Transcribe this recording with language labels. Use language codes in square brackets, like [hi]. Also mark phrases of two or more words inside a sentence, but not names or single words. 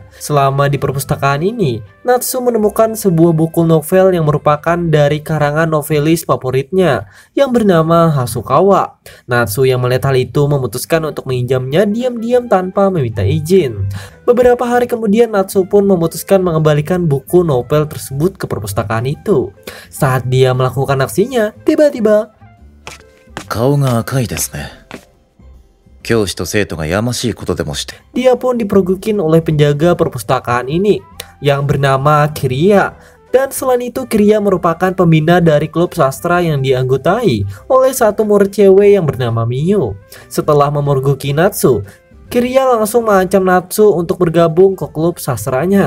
[id] Selama di perpustakaan ini, Natsu menemukan sebuah buku novel yang merupakan dari karangan novelis favoritnya yang bernama Hasukawa. Natsu yang melihat hal itu memutuskan untuk menginjamnya diam-diam tanpa meminta izin. Beberapa hari kemudian, Natsu pun memutuskan mengembalikan buku novel tersebut ke perpustakaan itu. Saat dia melakukan aksinya, tiba-tiba [ja] 顔が赤いですね。教師と生徒がやましいことでもして。 [id] dia pun dipergokin oleh penjaga perpustakaan ini yang bernama Kiria. Dan selain itu, Kiria merupakan pembina dari klub sastra yang dianggotai oleh satu murid cewek yang bernama Miyu. Setelah memergoki Natsu, Kiria langsung mengancam Natsu untuk bergabung ke klub sastranya.